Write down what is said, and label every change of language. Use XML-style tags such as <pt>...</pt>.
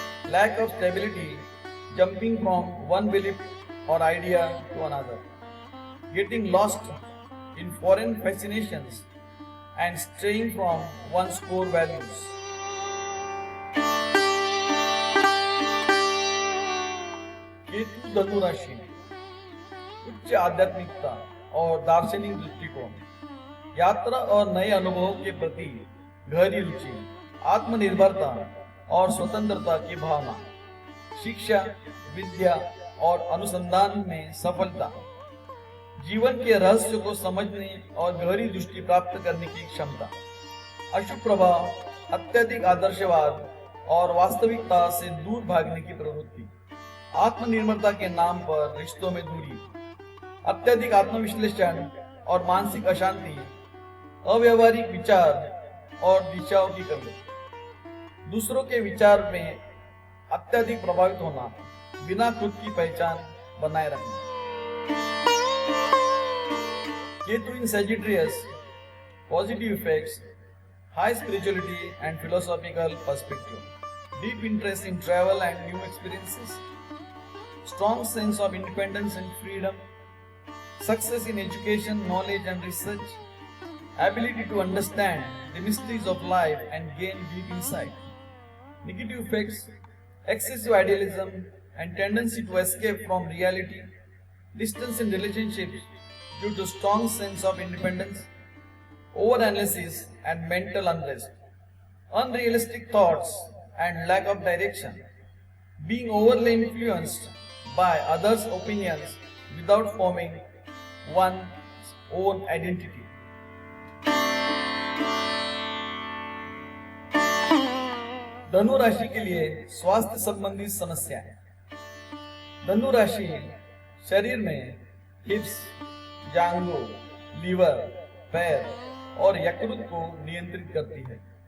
<en>Lack of stability, jumping from one belief or idea to another, getting lost in foreign fascinations and straying from one's core values.</en> <hi>Ketu धनु राशि में उच्च आध्यात्मिकता और दार्शनिक दृष्टिकोण, यात्रा और नए अनुभवों के प्रति गहरी रुचि, आत्मनिर्भरता और स्वतंत्रता की भावना, शिक्षा, विद्या और अनुसंधान में सफलता, जीवन के रहस्य को समझने और गहरी दृष्टि प्राप्त करने की क्षमता। अशुभ प्रभाव, अत्यधिक आदर्शवाद और वास्तविकता से दूर भागने की प्रवृत्ति, आत्मनिर्भरता के नाम पर रिश्तों में दूरी, अत्यधिक आत्मविश्लेषण और मानसिक अशांति, अव्यवहारिक विचार और दिशाओं की कमी, दूसरों के विचार में अत्यधिक प्रभावित होना, बिना खुद की पहचान बनाए रखना।</hi> <en>Ketu in Sagittarius. Positive effects, high spirituality and philosophical perspective, deep interest in travel and new experiences, strong sense of independence and freedom, success in education, knowledge and research, ability to understand the mysteries of life and gain deep insight. Negative effects, excessive idealism and tendency to escape from reality, distance in relationships due to strong sense of independence, overanalysis and mental unrest, unrealistic thoughts and lack of direction, being overly influenced by others' opinions without forming one's own identity.</en> <hi>धनु राशि के लिए स्वास्थ्य संबंधी समस्याएं। धनु राशि शरीर में हिप्स, जांघों, लीवर, पैर और यकृत को नियंत्रित करती है।</hi>